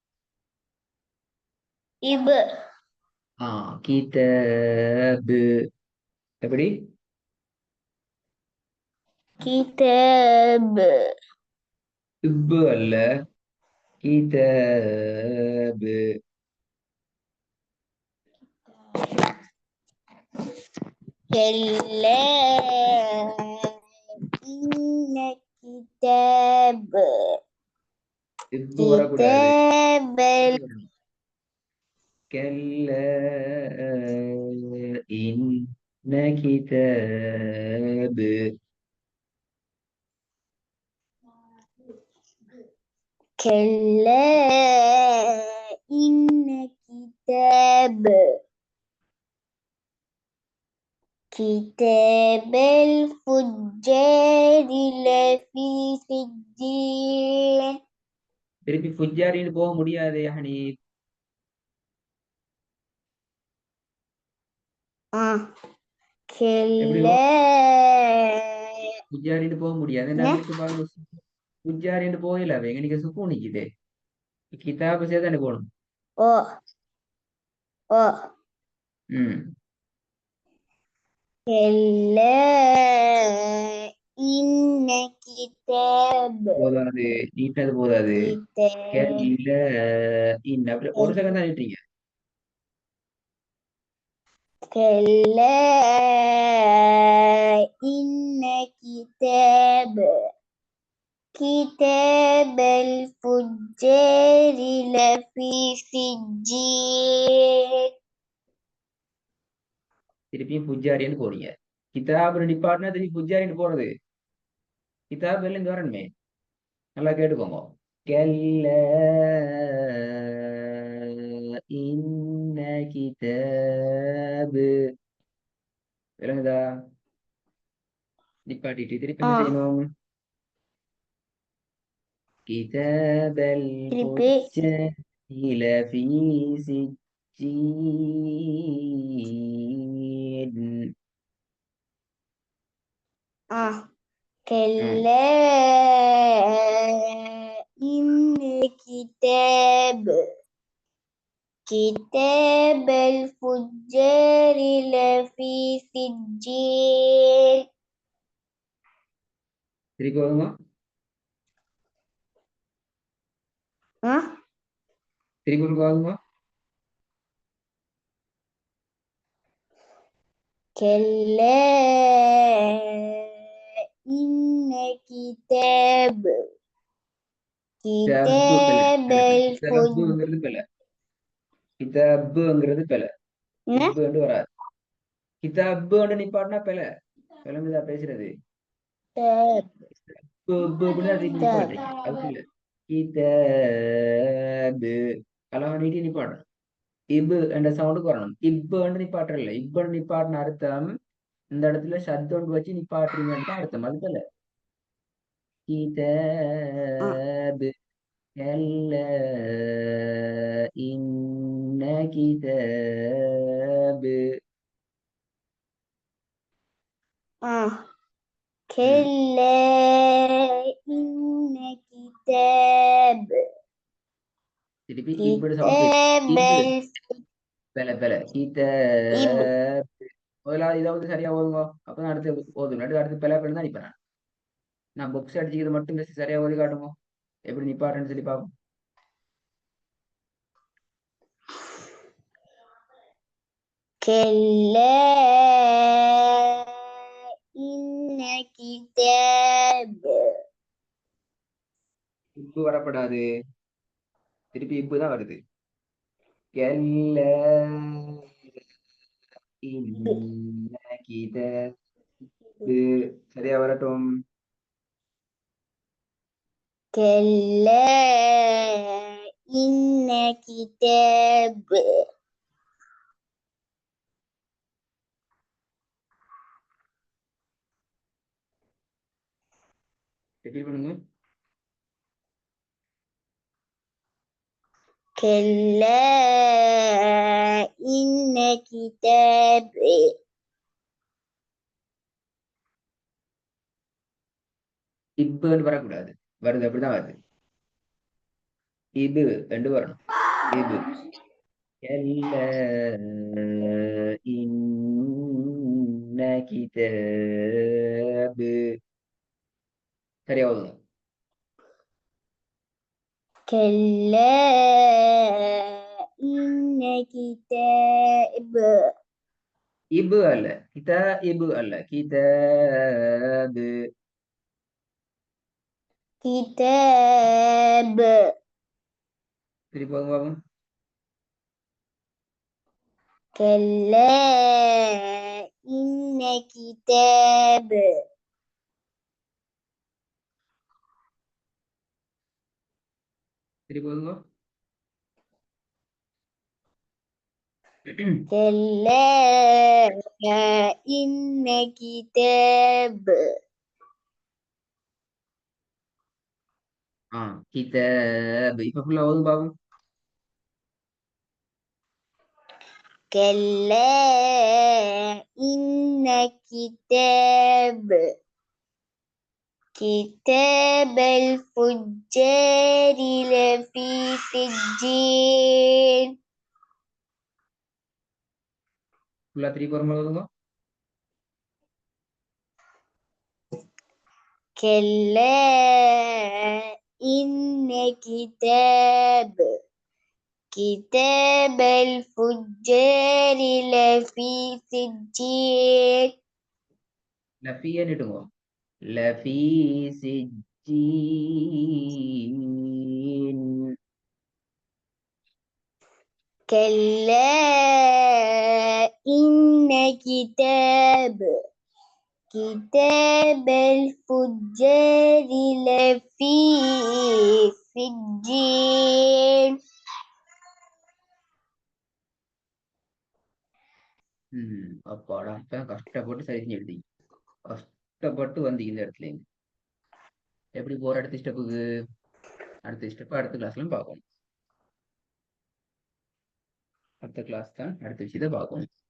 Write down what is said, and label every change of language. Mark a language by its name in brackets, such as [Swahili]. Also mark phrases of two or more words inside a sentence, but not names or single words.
[Tamil] கிதாபு எப்படி? கிதாப் இப்பு அல்ல, கிதாபு. [Arabic] كلا إن كتاب [Tamil] இப்பு வரக்கூடாது. [Arabic] كتاب كلا إن كتاب كلا إن كتاب الفجار لفي سجين [Tamil] திருப்பி ஃபுஜாரின்னு போக முடியாது ஹனி. [Arabic] كلا [Tamil] ஃபுஜாரின்னு போக முடியாது. உங்களுக்கு பாருங்க, ஃபுஜாரின்னு போயில எங்க நீங்க சுக்கு நிக்குது. கிதாபு சேர்த்தானே போகணும். [Arabic] ஓ ஓ كلا إن كتاب [Tamil] போதாது, நீட்டது போதாது. ஒரு செகண்ட் தான் நீட்டீங்க. [Arabic] كلا إن كتاب الفجار لفي سجين [Tamil] திருப்பியும் ஃபுஜாரின்னு போறீங்க. கிதாபு நிப்பாட்டினா திருப்பி ஃபுஜாரின்னு போறது. கிதாபு எல்லாம் இங்க வரணுமே. நல்லா கேட்டுக்கோங்க. [Arabic] كلا إن كتاب விளங்குதா? [Tamil] நிப்பாட்டிட்டு திருப்பி என்ன செய்யணும்? [Arabic] كتاب الفجار في سجين. كلا إن كتاب الفجار لفي سجين [Tamil] திருப்பி வருங்க. திருப்பி வருங்க. [Arabic] كلا إن كتاب [Tamil] கிதாபுங்கிறது பிழை. கிதாபுங்கிறது பிழை. இப்புன்னு வராது. கிதாபுன்னு நிப்பாட்டினா பிழை. விளங்குதா பேசுறது? நிப்பாட்டுறீங்க, அது இல்ல. கிதாபு அழகா நீட்டி நிப்பாட்டணும். இபு என்ற சவுண்டுக்கு வரணும். இப்புன்னு நிப்பாட்டுறல. இப்புன்னு நிப்பாட்டின அர்த்தம் இந்த இடத்துல சத்தோண்டு வச்சு நிப்பாட்டுறீங்கன்னு தான் அர்த்தம். அது பிழை. கிதாபு [Arabic] كلا إن كتاب كلا إن كتاب [Tamil] திருப்பி இப்படி சவுண்ட் பெல பெல கிதாப். முதலாவது இதாவது சரியா ஓதுங்க. அப்பதான் அடுத்து ஓதுங்க. அடுத்து பெல பெல தான் நிப்பேன். நான் புக்ஸ் அடிச்சுக்கிறது மட்டும் சரியா ஓதி காட்டுங்க. எப்படி நிப்பாட்டுன்னு சொல்லி பார்ப்போம். [Arabic] كلا إن كتاب [Tamil] இப்பு வரப்படாது, திருப்பி இப்பு தான் வருது. [Arabic] كلا إن كتاب. [Tamil] சரியா வரட்டும். [Arabic] كلا إن كتاب [Tamil] ரிப்பீட் பண்ணுங்க. [Arabic] كلا إن كتاب [Tamil] இப்புன்னு வரக்கூடாது, வருது அப்படிதான் வருது. இது ரெண்டு வரணும். இது [Arabic] كلا إن كتاب. [Tamil] சரியா ஓதுங்க. [Arabic] كلا إن كتاب [Tamil] இபு அல்ல, இபு அல்ல, கிதாப். [Arabic] كتاب [Tamil] திருப்பி போதுங்க பாப்போம். [Arabic] كلا إن كتاب [Tamil] திருப்பி போதுங்க. [Arabic] كلا إن كتاب [Tamil] கிதாப். இப்ப ஃபுல்லா ஓதுங்க பாப்போம். [Arabic] كلا إن كتاب كتاب الفجار لفي سجين [Tamil] ஃபுல்லா திருப்பி ஒரு முறை ஓதுங்க. [Arabic] كلا إن كتاب الفجار لفي سجين [Tamil] லஃபியன்னுட்டுங்க. [Arabic] لفي سجين. كلا إن كتاب الفجار لفي سجين [Tamil] அப்பாடா, இப்ப கஷ்டப்பட்டு சரி செஞ்சு எழுதி, கஷ்டப்பட்டு வந்து இந்த இடத்துல இருந்து. எப்படி போற அடுத்த ஸ்டெப்புக்கு? அடுத்த ஸ்டெப் அடுத்த கிளாஸ்ல பார்க்கணும். அடுத்த கிளாஸ் தான் அடுத்த விஷயத்தை பார்க்கணும்.